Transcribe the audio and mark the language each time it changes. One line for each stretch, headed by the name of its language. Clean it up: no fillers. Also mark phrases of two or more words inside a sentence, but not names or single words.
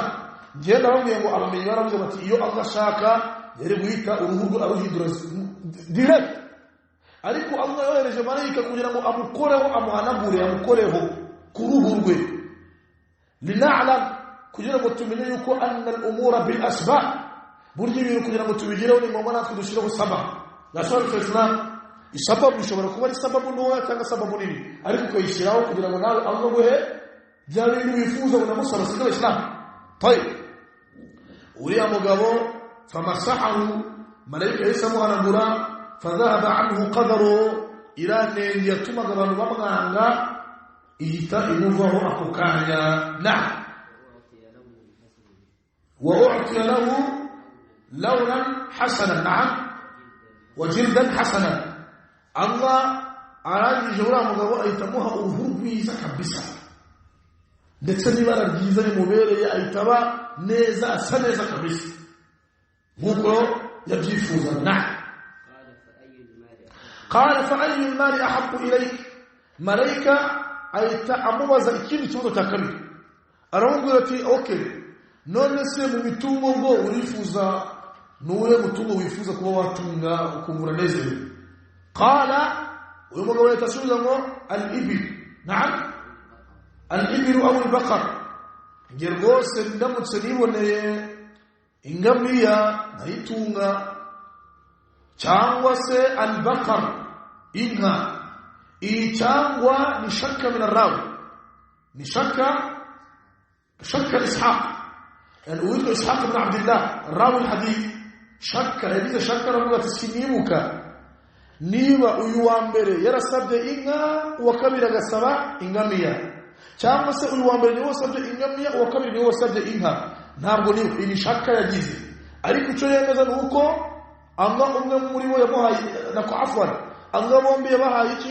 Kinyarwanda: Ngenda bamwe ngo abamenyi baravuze bati iyo Allah ashaka yari guhita uruhu aruhindura direct, ariko Allah yohereje marayika kugira ngo amukoreho, amuhanagure, amukoreho ku ruhu rwe. Lina'lam, kugira ngo tumenye yuko
Arabic: أن الأمور بالأسباب,
Kinyarwanda: burya ibintu kugira ngo tubigireho ni ngombwa natwe dushireho sababu. Nasoro Islam, isababu ishobora kuba ari sababu ntoya cyangwa sababu nini, ariko ukayishyiraho kugira ngo nawe Allah guhe bya bintu wifuza unamusaba sibyo Islam. Tayib, uriya mugabo famasahahu, malaika yasamuhanagura,
Arabic: فذهب عنه قذره,
Kinyarwanda: ila nenge yatumaga abantu bamwanga ihita imuvaho ako kanya.
Arabic: وأعطي له لونا حسنا نعم, وجلدا حسنا.
Kinyarwanda: الله arangije uriya mugabo ahitamuha uruhu rwiza kabisa, ndetse n'ibara ryiza rimubereye, ahitaba neza, asa neza kabisa nk'uko yabyifuzaga.
Arabic: قال فأي المال أحب إليك,
Kinyarwanda: malaika ahita amubaza ikindi kibazo cya kabiri, aramubwira ati okay, none se mu mitungo ngo urifuza nuwe mutungo wifuza kuba watunga ukumvura nezerewe? Qala, uyu mugabo yatasubiza ngo al-ibil, na'am,
Arabic: الإبل أو البقر.
Kinyarwanda: Nge rwose ndamutse niboneye ingamiya nayitunga, cyangwa se al-baqar, inka. Iyi cyangwa ni
Arabic: شك من الراوي,
Kinyarwanda: ni shakka Ishaq, yani uwitwa Ishaq ibn Abdullah
Arabic: راوي الحديث.
Kinyarwanda: Shakka yagize shakka, aravuga ati sinibuka niba uyu wa mbere yarasabye inka, uwa kabiri agasaba ingamiya, cyangwa se uyu wa mbere niwe wasabye ingamiya, uwa kabiri niwe wasabye inka. Ntabwo nibuka, iyi shakka yagize. Ariko icyo yemeza ni uko Allah umwe muri bo yamuhaye nako afwan, Allah bombi yabahaye iki?